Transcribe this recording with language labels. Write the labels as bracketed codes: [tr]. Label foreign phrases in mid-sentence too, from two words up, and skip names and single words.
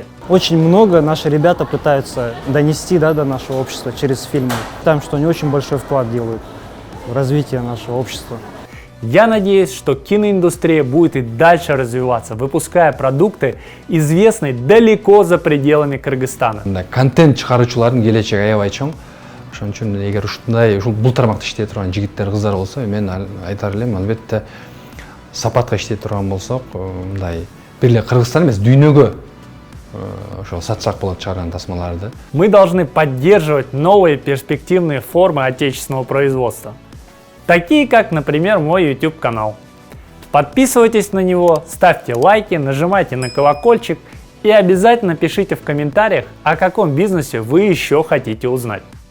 [ru] Очень много наши ребята пытаются донести до нашего общества через фильмы. Там, что они очень большой вклад делают в развитие нашего общества. Я надеюсь, что киноиндустрия будет и дальше развиваться, выпуская продукты, известные далеко за пределами Кыргызстана. [ky] Контент чыгаруучулардын келечеги аябай чоң. Ошон үчүн эгер ушул бул тармакта иштей турган жигиттер, кыздар болсо, мен айтар элем, албетте сапатка иштей турган болсок, мындай бир эле Кыргызстан эмес, дүйнөгө ошо сатсак болот чыгарган тасмаларды. [ru] Мы должны поддерживать новые перспективные формы отечественного производства. Такие как, например, мой YouTube-канал. Подписывайтесь на него, ставьте лайки, нажимайте на колокольчик и обязательно пишите в комментариях, о каком бизнесе вы еще хотите узнать.